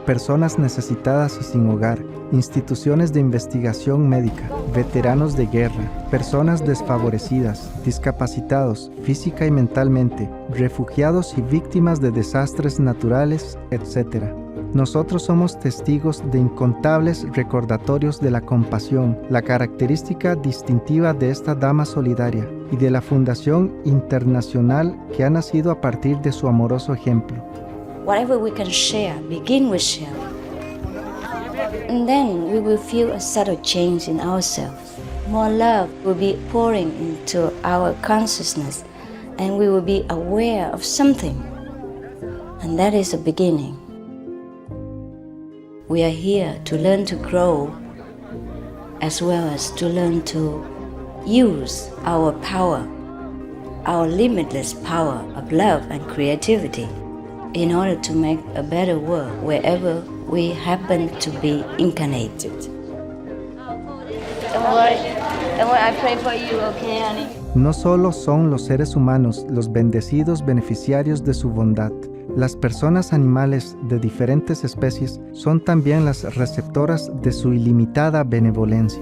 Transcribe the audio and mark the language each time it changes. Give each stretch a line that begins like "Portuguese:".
Spanish: Personas necesitadas y sin hogar, instituciones de investigación médica, veteranos de guerra, personas desfavorecidas, discapacitados física y mentalmente, refugiados y víctimas de desastres naturales, etc. Nosotros somos testigos de incontables recordatorios de la compasión, la característica distintiva de esta dama solidaria, y de la fundación internacional que ha nacido a partir de su amoroso ejemplo.
English: Whatever we can share, begin with share. And then we will feel a subtle change in ourselves. More love will be pouring into our consciousness, and we will be aware of something. And that is a beginning. We are here to learn to grow, as well as to learn to use our power, our limitless power of love and creativity, in order to make a better world wherever we happen to be incarnated. Don't worry, I pray for you, okay, honey?
Spanish: No solo son los seres humanos los bendecidos beneficiarios de su bondad. Las personas animales de diferentes especies son también las receptoras de su ilimitada benevolencia.